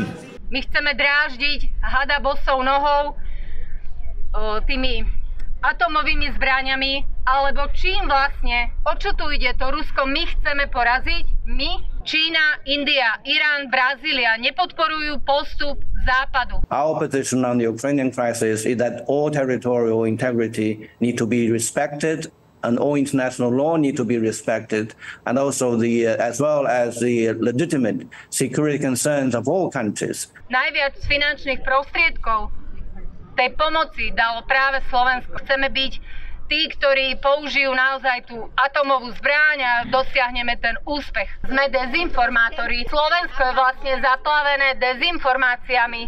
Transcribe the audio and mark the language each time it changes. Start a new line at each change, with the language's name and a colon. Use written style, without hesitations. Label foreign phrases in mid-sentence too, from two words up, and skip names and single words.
Slovak: My chceme dráždiť hada bosou nohou tými atomovými zbraňami, alebo čím vlastne, o čo tu ide, to Rusko my chceme poraziť? My? Čína, India, Irán, Brazília nepodporujú postup Západu.
English: Our position on the Ukrainian crisis is that all territorial integrity need to be respected and all international law need to be respected, and also as well as the legitimate security concerns of all countries.
Slovak: Najviac finančných prostriedkov tej pomoci dalo práve Slovensko. Chceme byť tí, ktorí použijú naozaj tú atomovú zbraň a dosiahneme ten úspech. Sme dezinformátori. Slovensko je vlastne zaplavené dezinformáciami.